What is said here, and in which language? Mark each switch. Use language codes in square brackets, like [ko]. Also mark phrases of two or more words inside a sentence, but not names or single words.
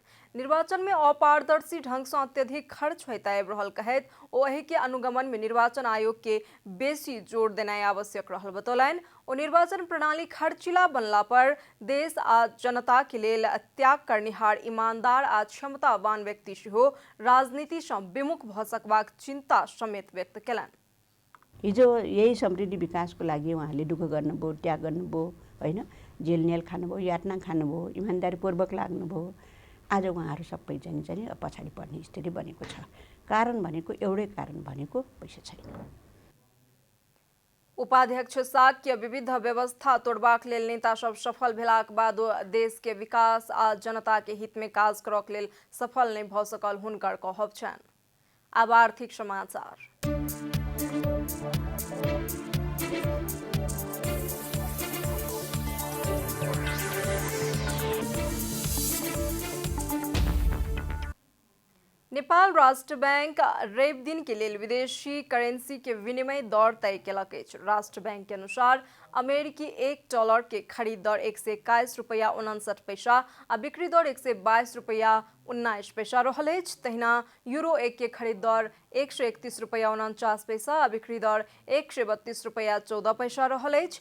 [mai] निर्वाचन में अपारदर्शी ढंग से अत्यधिक खर्च होइत आबि रहल कहैत ओ एहि के अनुगमन में निर्वाचन आयोग के बेसी जोर देनाइ आवश्यक रहल बतौलनि। ओ निर्वाचन प्रणाली खर्चिला बनला पर देश आ जनता के लेल त्याग करनिहार ईमानदार आ क्षमतावान व्यक्ति सेहो राजनीति से विमुख भ सकबाक चिंता समेत व्यक्त केलनि। [ne] हिजो यही समृद्धि विकासको लागि उहाँले दुःख गर्नुभयो, त्याग गर्नुभयो, होइन, जेलनेल खानुभयो, यातना खानुभयो, इमान्दारीपूर्वक लाग्नुभयो। आज उहाँहरू सबै चाहिँ पछाडि पर्ने स्थिति बनेको छ। कारण भनेको एउटै कारण भनेको पैसा छैन। [mai] उपाध्यक्ष साक्य विविध व्यवस्था तोड़बाक लेल नेता सब सफल भेलाक बाद देश के विकास आ जनता के हित में काज करक लेल सफल नहीं भ सकल हुनकर कहब छनि। अब आर्थिक समाचार। नेपाल राष्ट्र बैंक रवि दिन के लिए विदेशी करेंसी के विनिमय दर तय केलक अछि। राष्ट्र बैंक के अनुसार अमेरिकी $1 के खरीद दर $121.59 आ बिक्री दर $122.19 रहल अछि। तहिना यूरो 1 के खरीद दर $131.49 आ बिक्री दर $132.14 रहल अछि।